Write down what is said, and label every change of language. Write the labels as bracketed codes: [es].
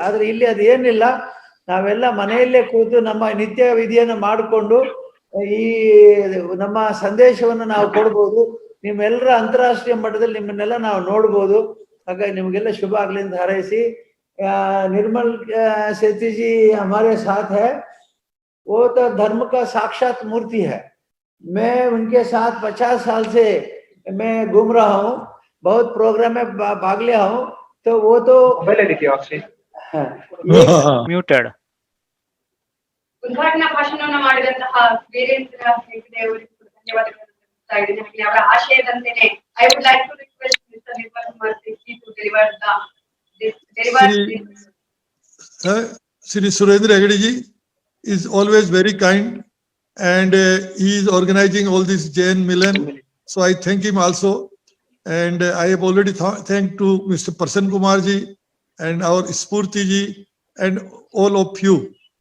[kn] ಆದ್ರೆ ಇಲ್ಲಿ ಅದೇನಿಲ್ಲ, ನಾವೆಲ್ಲ ಮನೆಯಲ್ಲೇ ಕೂತು ನಮ್ಮ ನಿತ್ಯ ವಿಧಿಯನ್ನು ಮಾಡಿಕೊಂಡು ಈ ನಮ್ಮ ಸಂದೇಶವನ್ನು ನಾವು ಕೊಡ್ಬೋದು. ನಿಮ್ಮೆಲ್ಲರ ಅಂತಾರಾಷ್ಟ್ರೀಯ ಮಟ್ಟದಲ್ಲಿ ನಿಮ್ಮನ್ನೆಲ್ಲ ನಾವು ನೋಡ್ಬೋದು. ಹಾಗಾಗಿ ನಿಮಗೆಲ್ಲ ಶುಭ ಆಗ್ಲಿ ಅಂತ ಹಾರೈಸಿ, [hi] निर्मल सेठी जी हमारे साथ है. वो तो धर्म का साक्षात मूर्ति है. मैं उनके साथ 50 साल से मैं घूम रहा हूँ, बहुत प्रोग्राम में भाग लिया हूँ. तो वो तो म्यूटेड [kn] ಉದ್ಘಾಟನಾ ಭಾಷಣವನ್ನು ಮಾಡಿದಂತಹ ವೀರೇಂದ್ರ ಹೆಗ್ಡೆ ಅವರಿಗೂ ಧನ್ಯವಾದಗಳನ್ನು ತಿಳಿಸ್ತಾ ಇದ್ದೀನಿ. ಅವರ ಆಶಯದಂತೆಯೇ [en] I would like to request mister Nirmal Kumar Sethi to deliver Sri Surendra Hegde ji is always very kind, and he is organizing all this Jain Milan. So I thank him also, and I have already thanked to Mr. Prasanna Kumar ji and our Spurti ji and all of you.